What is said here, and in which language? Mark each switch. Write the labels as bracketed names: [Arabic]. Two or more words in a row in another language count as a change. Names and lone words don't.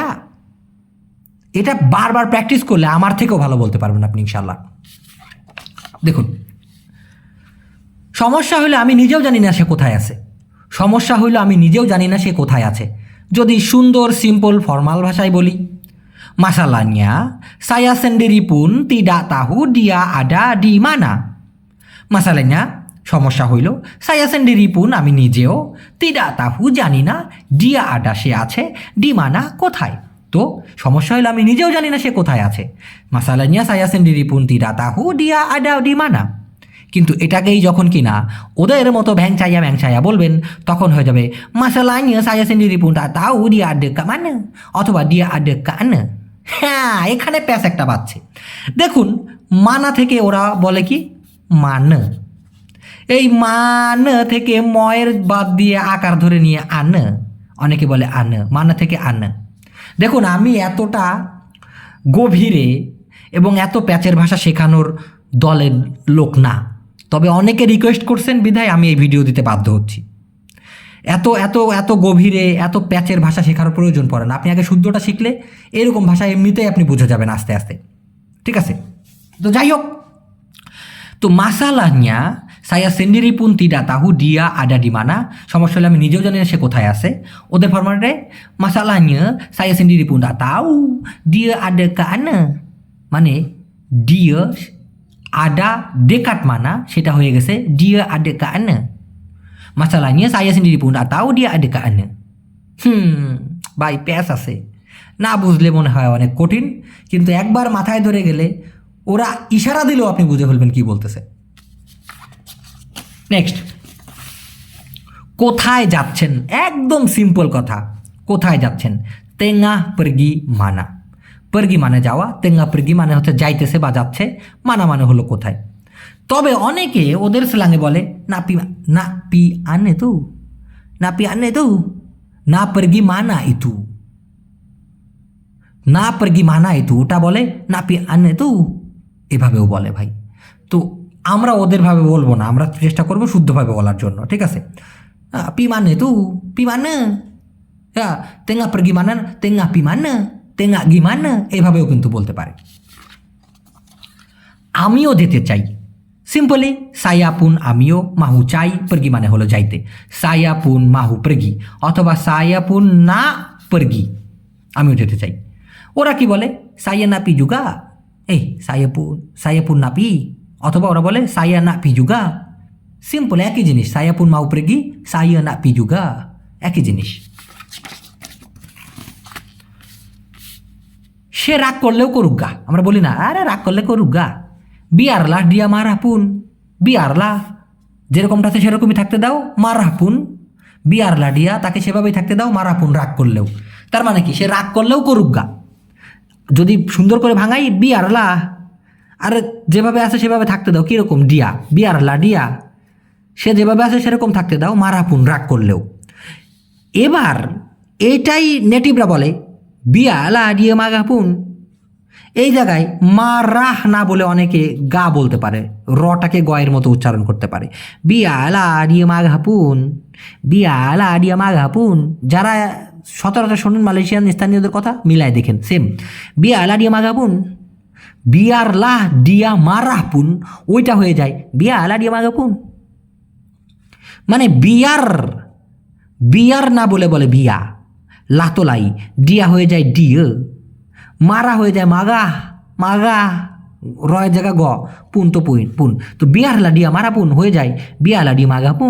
[Bangla] এটা বারবার প্র্যাকটিস করলে আমার থেকেও ভালো বলতে পারবেন আপনি ইনশাল্লাহ। দেখুন, সমস্যা হইলে আমি নিজেও জানি না সে কোথায় আছে, সমস্যা হইলে আমি নিজেও জানি না সে কোথায় আছে। যদি সুন্দর সিম্পল ফর্মাল ভাষায় বলি, [Malay] masalahnya saya sendiri pun tidak tahu dia ada di mana. [Bangla] masalahnya সমস্যা হইল, [Malay] saya sendiri pun [Bangla] আমি নিজেও, [Malay] tidak tahu [Bangla] জানি না, [Malay] dia ada [Bangla] সে আছে, [Malay] di mana কোথায়। [Bangla] তো সমস্যা হইল আমি নিজেও জানি না সে কোথায় আছে, [Malay] masalahnya saya sendiri pun tidak tahu dia ada di mana। [Bangla] কিন্তু এটাকেই যখন কিনা ওদের মতো ভ্যাংচাইয়া বলবেন, তখন হয়ে যাবে [Malay] masalahnya saya sendiri pun tak tahu dia ada ke mana, [Bangla] অথবা [Malay] dia ada ke mana। [Bangla] হ্যাঁ, এখানে প্যাস একটা বাজছে। দেখুন, মানা থেকে ওরা বলে কি মান, এই মান থেকে ময়ের বাদ দিয়ে আকার ধরে নিয়ে আন, অনেকে বলে আন, মানা থেকে আন। দেখুন, আমি এতটা গভীরে এবং এত প্যাচের ভাষা শেখানোর দলের লোক না, তবে অনেকে রিকোয়েস্ট করছেন বিধায় আমি এই ভিডিও দিতে বাধ্য হচ্ছি। এত এত এত গভীরে এত প্যাচের ভাষা শেখার প্রয়োজন পড়ে না, আপনি আগে শুদ্ধটা শিখলে এরকম ভাষা এমনিতেই আপনি বুঝে যাবেন আস্তে আস্তে, ঠিক আছে। তো যাই হোক, তো [Malay] masalahnya saya sendiri pun tidak tahu dia ada di mana, [Bangla] সমস্যা হলে আমি নিজেও জানি না সে কোথায় আছে। ওদের ফরম্যাটে [Malay] masalahnya saya sendiri pun tak tahu dia ada ke mana, মানে dia ada dekat mana [Bangla] সেটা হয়ে গেছে [Malay] dia ada ke mana। masalahnya saya sendiri pun tak tahu dia ada ke mana। [Bangla] ভাই প্যাস আছে, না বুঝলে মনে হয় অনেক কঠিন, কিন্তু একবার মাথায় ধরে গেলে ওরা ইশারা দিলেও আপনি বুঝে ফেলবেন কি বলতেছে। নেক্সট, কোথায় যাচ্ছেন, একদম সিম্পল কথা, কোথায় যাচ্ছেন, [Malay] tengah pergi mana. [Bangla] pergi মানে যাওয়া, [Malay] tengah pergi [Bangla] মানে হচ্ছে যাইতেছে বা যাচ্ছে, মানা মানে হলো কোথায়। তবে অনেকে ওদের স্ল্যাঙ্গে বলে [Malay] nak pi mana tu, nak pi mana tu, nak pergi mana itu, nak pergi mana itu, না pergi mana itu, [Bangla] ওটা বলে [Malay] nak pi mana tu, [Bangla] এভাবেও বলে ভাই। তো আমরা ওদের ভাবে বলবো না, আমরা চেষ্টা করবো শুদ্ধভাবে বলার জন্য, ঠিক আছে। [Malay] pi mana tu, pi mana, তেঙ্গা pergi mana, তেঙ্গা pi mana, tengah gimana, [Bangla] এভাবেও কিন্তু বলতে পারে। আমিও যেতে চাই, সিম্পলি [Malay] saya pun [Bangla] আমিও, মাহু চাই, pergi মানে হলো যাইতে, [Malay] saya pun mahu pergi, অথবা saya pun nak pergi, [Bangla] আমিও যেতে চাই। ওরা কি বলে [Malay] saya napi juga, saya pun napi, [Bangla] অথবা ওরা বলে [Malay] saya napi juga, [Bangla] সিম্পল, একই জিনিস। [Malay] saya pun mau pergi, saya nak pi juga, [Bangla] একই জিনিস। সে রাগ করলেও করুক গা, আমরা বলি না আরে রাগ করলে করুক গা, [Malay] biarlah dia marah pun, biarlah [Bangla] যেরকমটা আছে সেরকমই থাকতে দাও, [Malay] marah pun biarlah dia, [Bangla] তাকে সেভাবেই থাকতে দাও, [Malay] marah pun [Bangla] রাগ করলেও। তার মানে কি, সে রাগ করলেও করুক গা। যদি সুন্দর করে ভাঙাই, biarlah, আরে যেভাবে আছে সেভাবে থাকতে দাও, কীরকম, [Malay] dia, biarlah dia, [Bangla] সে যেভাবে আছে সেরকম থাকতে দাও, [Malay] marah pun [Bangla] রাগ করলেও। এবার এইটাই নেটিভরা বলে [Malay] biarlah dia marah pun। [Bangla] এই জায়গায় মারাহ না বলে অনেকে গা বলতে পারে, রটাকে গয়ের মতো উচ্চারণ করতে পারে, [Malay] biarlah dia marah pun, biarlah dia marah pun। [Bangla] যারা সচরাচর শোনেন মালয়েশিয়ান স্থানীয়দের কথা, মিলায় দেখেন, সেম, [Malay] biarlah dia marah pun, biarlah dia marah pun, [Bangla] ওইটা হয়ে যায় [Malay] biarlah dia marah pun। [Bangla] মানে বিয়ার না বলে বলে বিয়া, লাতোলাই, ডিয়া হয়ে যায় ডিয়ে, মারা হয়ে যায় মাগা, রয়ের জায়গা গ, পুন তো পুন, তো [Malay] biarlah dia marah pun [Bangla] হয়ে যায় [Malay] biarlah dia marah pun।